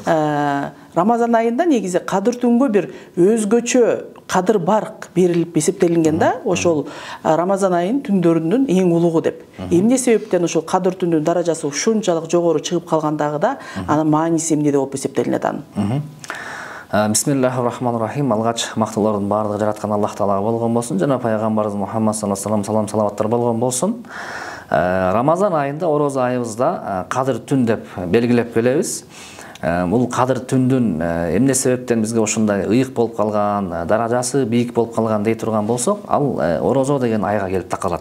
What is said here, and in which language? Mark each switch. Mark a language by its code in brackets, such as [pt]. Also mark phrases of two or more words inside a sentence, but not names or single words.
[ky] Рамазан айында негизи кадыр түнгө бир өзгөчө кадыр барк берилип эсептелинген да, ошол Рамазан айынын түндөрүнүн эң улугу деп. Эмне себептен ошол кадыр түнүнүн даражасы ушунчалык жогору чыгып калгандагы да, анын мааниси эмнеде болуп эсептелинет анын? [ar] بسم الله الرحمن الرحيم. [ky] Алгач мактоолордун баардыгы жараткан Аллах Таалага болгон болсун, жана пайгамбарыбыз Мухаммад [ar] صلى الله عليه سلام [ky] салаваттар болгон болсун. Рамазан айында, орозо айыбызда кадыр түн деп белгилеп келебиз. Бул кадыр түндүн эмне себептен бизге ушундай ыйык болуп калган, даражасы бийик болуп калган дей турган болсок, ал орозо деген айга келип такалат.